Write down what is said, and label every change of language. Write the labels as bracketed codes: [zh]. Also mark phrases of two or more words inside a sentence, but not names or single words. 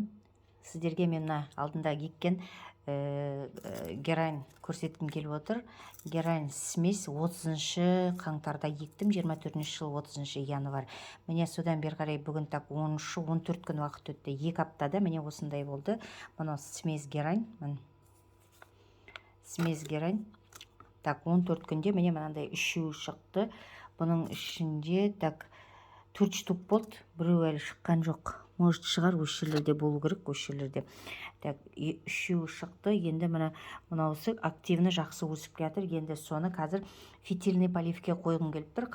[kk] Сіздерге мен мына алдында еккен герань көрсеткім келіп отыр. [ru] Герань смесь [kk] 30 қаңтарда ектім, 24 жыл 30 январь. Міне содан бері қарай бүгін так 13-14 күн уақыт өтті. 2 аптада міне осындай болды. [ru] Мұны смесь герань. Смесь герань. [kk] Так, 14 күнде міне мынандай үшеуі шықты. Бұның ішінде так 4 штук болды. Біреу әлі шыққан жоқ. Может шығар, осы жерлерде болу керек, осы жерлерде. Так, үшеуі шықты. Енді мынаусы активны жақсы өсіп жатыр. Енді соны қазір [ru] фитильный поливке [kk] қойғым келіп тұр.